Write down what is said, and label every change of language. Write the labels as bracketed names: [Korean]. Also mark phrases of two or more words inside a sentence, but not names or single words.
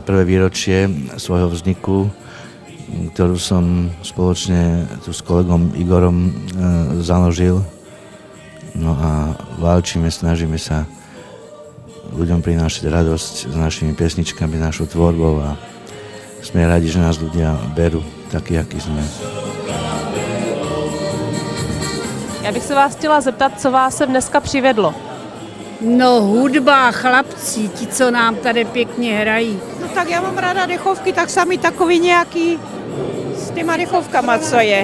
[Slovak] výročie svojho vzniku, ktorú som spoločne tu s kolegom Igorom založil. No a válčime, snažíme sa ľuďom prinášať radosť s našimi pesničkami, našou tvorbou a sme radi, že nás ľudia berú taký, aký sme. [Czech] Já bych se vás chtěla zeptat, co vás sem dneska přivedlo. No hudba, chlapci, ti, co nám tady pěkně hrají. No tak já mám ráda dechovky, tak sami takový nějaký s těma dechovkama, co je.